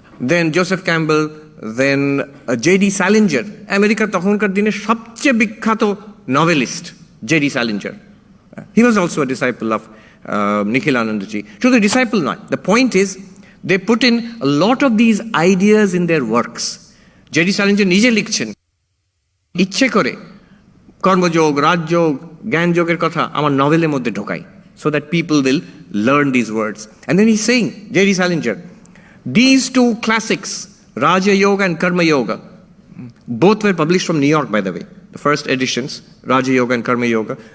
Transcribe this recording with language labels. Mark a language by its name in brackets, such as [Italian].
[Bangla] দেন Joseph Campbell, দেন JD স্যালিঞ্জার, আমেরিকার তখনকার দিনের সবচেয়ে বিখ্যাত novelist JD স্যালিঞ্জার। [English] He was also a disciple of নিখিলানন্দজি। [Bangla] শুধু ডিসাইপল নয়, [English] The point is they put in a lot of these ideas in their works. [Bangla] JD স্যালিঞ্জার নিজে লিখছেন ইচ্ছে করে কর্মযোগ, রাজযোগ, জ্ঞানযোগের কথা আমার নভেলের মধ্যে ঢোকাই, [English] so that people will learn these words. And then he's saying, J.D. Salinger, these two classics, Raja Yoga and Karma Yoga, both were published from New York, by the way, the first editions, Raja Yoga and Karma Yoga.